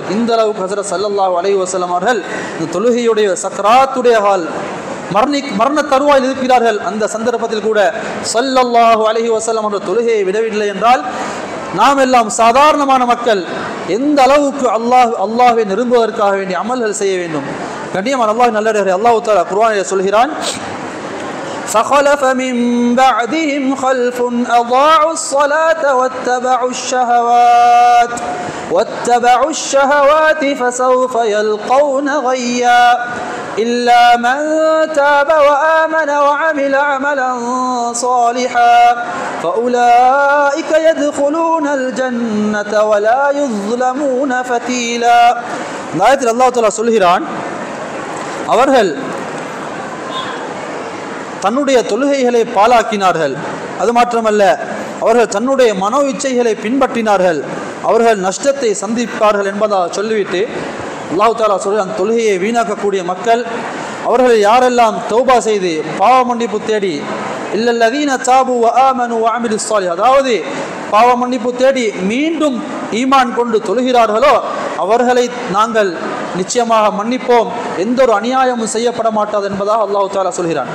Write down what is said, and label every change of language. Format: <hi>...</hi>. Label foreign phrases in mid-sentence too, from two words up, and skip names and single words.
<ta>இந்த அளவுக்கு ஹஸரத்</ta> <ar>صلى الله عليه وسلم</ar> <ta>அவர்கள் இந்த தொழுகையுடைய சக்ராத்துடைய ஹால், மரண தருவாயில் இருக்கிறார்கள். அந்த சந்தர்ப்பத்தில் கூட</ta> <ar>صلى الله عليه وسلم</ar> <ta>அவர்கள் தொழுகையை விடவில்லை என்றால் நாம் எல்லாம் சாதாரணமான மக்கள் எந்த அளவுக்கு அல்லாஹ்வை நெருங்குவதற்காக வேண்டிய அமல்கள் செய்ய வேண்டும். கண்ணியமான அல்லாஹ் நல்லவர்களே, அல்லாஹ் தஆலா குர்ஆனிலே சொல்கிறான்,</ta> <ar>فخلف من بعدهم خلف أضاعوا الصلاة واتبعوا الشهوات فسوف يلقون غيا إلا من تاب وآمن وعمل عملا صالحا فأولئك يدخلون الجنة ولا يظلمون فتيلا.</ar> <ta>ஆயத்தில் அல்லாஹ் தஆலா சொல்கிறான், அவர்கள் தன்னுடைய தொழுகைகளை பாழாக்கினார்கள், அது மாத்திரமல்ல அவர்கள் தன்னுடைய மனோ இச்சைகளை பின்பற்றினார்கள், அவர்கள் நஷ்டத்தை சந்திப்பார்கள் என்பதாக சொல்லிவிட்டு அல்லாஹ் தஆலா சொல்கிறான், தொழுகையை வீணாக்கக்கூடிய மக்கள் அவர்கள் யாரெல்லாம் தௌபா செய்து பாவ மன்னிப்பு தேடி,</ta> <ar>إلا الذين تابوا و آمنوا و عملوا الصالح,</ar> <ta>அதாவது பாவ மன்னிப்பு தேடி மீண்டும் ஈமான் கொண்டு தொழுகிறார்களோ அவர்களை நாங்கள் நிச்சயமாக மன்னிப்போம், எந்த ஒரு அநியாயமும் செய்யப்பட மாட்டாது என்பதாக அல்லாஹ் தஆலா சொல்கிறான்.</ta>